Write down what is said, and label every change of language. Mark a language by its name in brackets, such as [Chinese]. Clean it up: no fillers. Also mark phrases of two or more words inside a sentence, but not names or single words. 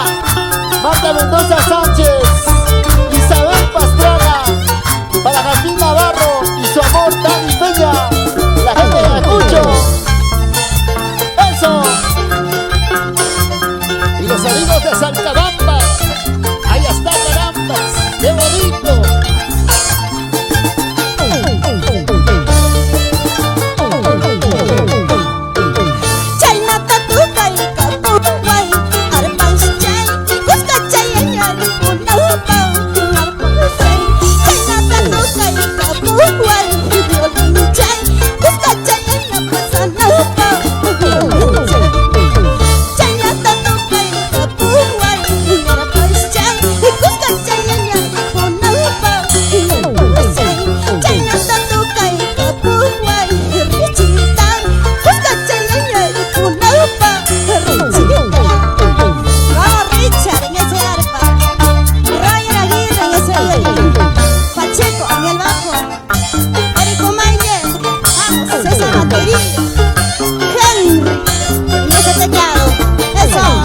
[Spanish] Marta Mendoza Sánchez, Isabel Pastrana, para Jazmín Navarro y su amor Dani Peña, la gente de Ayacucho. ¡Eso! Y los amigos de Salcabamba, ahí está Carambas, ¡qué bonito! [Quechua] Chaynata tukay kapuway, arpang chay, kuska chayanyan, unapaw, arpang Chaynata tukay kapuway, violin chay, kuska chayanyan, pasanapaw, violin chay. Chaynata tukay kapuway, arpang chay, kuska chayanyan, unapaw, violin chay. Chaynata tukay kapuway, richitan, kuska chayanyan, unapaw, richitan. [Spanish] Vamos Richard en ese arpa, Ryan Aguirre en ese violín, Pacheco en el bajo, Erico Mayer, vamos César batería, Henry en ese teclado, eso.